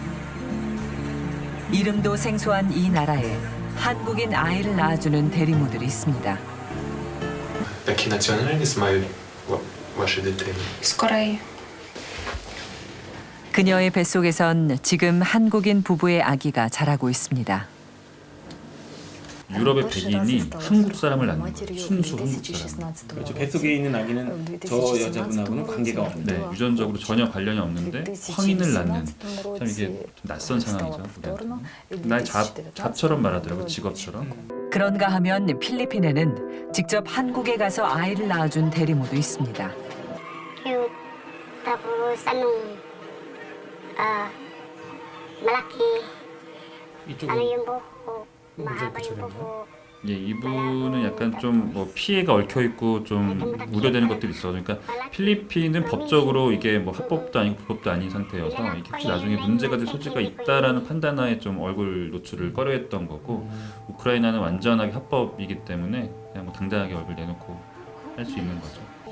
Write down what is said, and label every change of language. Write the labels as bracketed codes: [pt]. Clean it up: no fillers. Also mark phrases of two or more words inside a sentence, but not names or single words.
[ko] 이름도 생소한 이 나라에 한국인 아이를 낳아주는 대리모들이 있습니다. [ru] Какие национальности ваши дети? С Кореи. [ko] 그녀의 뱃속에선 지금 한국인 부부의 아기가 자라고 있습니다. 유럽의 백인이 한국 사람을 낳는 거예요. 순수 한국 사람. 그렇죠. 뱃속에 있는 아기는 저 여자분하고는 관계가 없는데 네, 유전적으로 전혀 관련이 없는데 황인을 낳는 참 이게 좀 낯선 상황이죠. 우리한테는. 나의 잡처럼 말하더라고요. 직업처럼. 그런가 하면 필리핀에는 직접 한국에 가서 아이를 낳아준 대리모도 있습니다. [tl] tapos anong malaki [ko] 이쪽은 [tl] yung buhok, mahaba yung [ko] 그쪽이요? [tl] buhok. [ko] 예, 이분은 약간 좀 뭐 피해가 얽혀 있고 좀 우려되는 것들이 있어. 그러니까 필리핀은 법적으로 이게 뭐 합법도 아니고 불법도 아닌 상태여서 이게 혹시 나중에 문제가 될 소지가 있다라는 판단하에 좀 얼굴 노출을 꺼려했던 거고, 우크라이나는 완전하게 합법이기 때문에 그냥 뭐 당당하게 얼굴 내놓고 할 수 있는 거죠.